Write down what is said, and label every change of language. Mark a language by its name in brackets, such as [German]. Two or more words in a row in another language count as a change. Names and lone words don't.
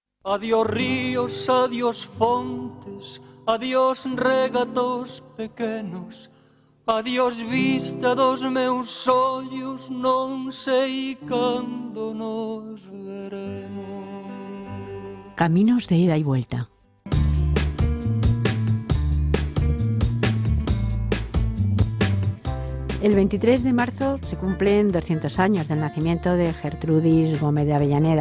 [Galician] Adiós ríos, adiós fontes, adiós regatos pequenos, adiós vista dos meus ollos, non sei cando nos veremos. [Spanish] Caminos de ida y vuelta. El 23 de marzo se cumplen 200 años del nacimiento de Gertrudis Gómez de Avellaneda.